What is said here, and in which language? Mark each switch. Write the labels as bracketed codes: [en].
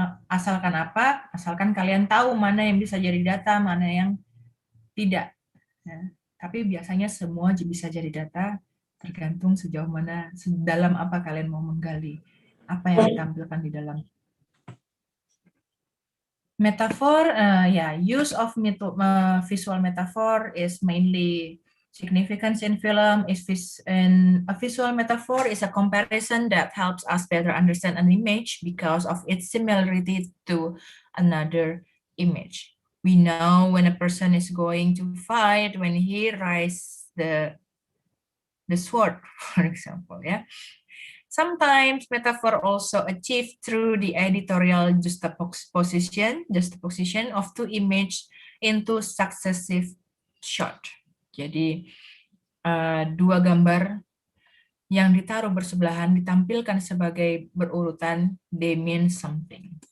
[id] Asalkan apa? Asalkan kalian tahu mana yang bisa jadi data, mana yang tidak. Ya. Tapi biasanya semua bisa jadi data, tergantung sejauh mana, sedalam apa kalian mau menggali, apa yang ditampilkan di dalam. [en] Metaphor, use of visual metaphor is mainly significance in film. And a visual metaphor is a comparison that helps us better understand an image because of its similarity to another image. We know when a person is going to fight when he raises the sword, for example. Yeah. Sometimes metaphor also achieved through the editorial juxtaposition of two images into successive shot. [id] Jadi dua gambar yang ditaruh bersebelahan ditampilkan sebagai berurutan, [en] they mean something.